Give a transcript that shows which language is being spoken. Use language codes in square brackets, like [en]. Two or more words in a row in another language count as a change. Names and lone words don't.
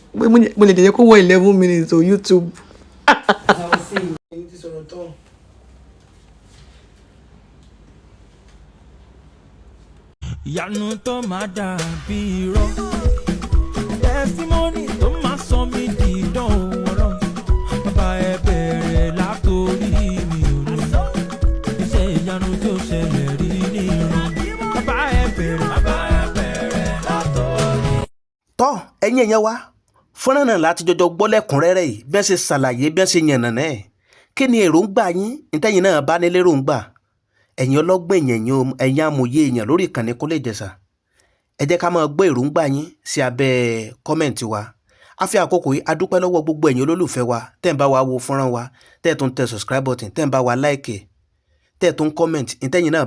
[en] When you go 11 minutes on YouTube. Yanu to mada biro testimony to ma so mi di don woro baba e bere la tori mi o ise yanu to sele ri ni ro baba e bere la tori. [yo] To ẹ̀yin èyàn wa fọ́nrán náà láti jọjọ gbọ́ lẹ́kùnrẹ́rẹ́ yìí bí wọ́n ṣe ṣàlàyé bí wọ́n ṣe yànnàná ẹ̀ kí ni èròǹgbà yín ntẹ́yìn náà bá ní léròǹgbà ẹ̀yin ọlọ́gbọ́n èèyàn ẹ̀yin amòye èèyàn lórí ìkànnì Kúnlé Ìjẹ̀ṣà ẹ jẹ́ ká máa gbọ́ èròǹgbà yín sí abẹ́ kọ́mẹ̀ntì wa a fi àkókò yìí a dúpẹ́ lọ́wọ́ gbogbo ẹ̀yin olólùfẹ́ wa tẹ́ ń bá wa wo fọ́nrán wa tẹ́ tún tẹ [en] subscribe button [yo] tẹ́ ń bá wa like tẹ́ tún comment ntẹ́yìn náà bá